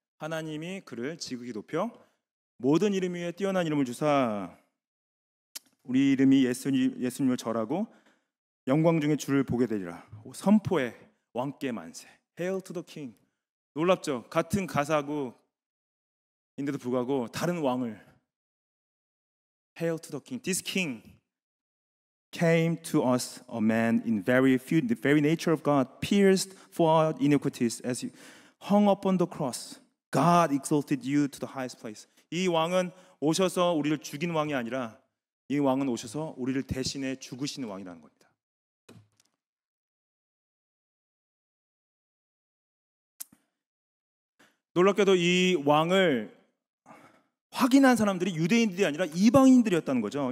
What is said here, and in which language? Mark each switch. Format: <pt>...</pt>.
<ko>하나님이 그를 지극히 높여 모든 이름 위에 뛰어난 이름을 주사 우리 이름이 예수님을 절하고 영광 중에 주를 보게 되리라. 선포의 왕께 만세.</ko> <en>Hail to the King.</en> <ko>놀랍죠? 같은 가사고 인데도 불구하고 다른 왕을</ko> <en>Hail to the King. This King came to us a man in the very nature of God, pierced for our iniquities as he hung upon the cross. God exalted you to the highest place.</en> <ko>이 왕은 오셔서 우리를 죽인 왕이 아니라 이 왕은 오셔서 우리를 대신해 죽으시는 왕이라는 겁니다. 놀랍게도 이 왕을 확인한 사람들이 유대인들이 아니라 이방인들이었다는 거죠.</ko>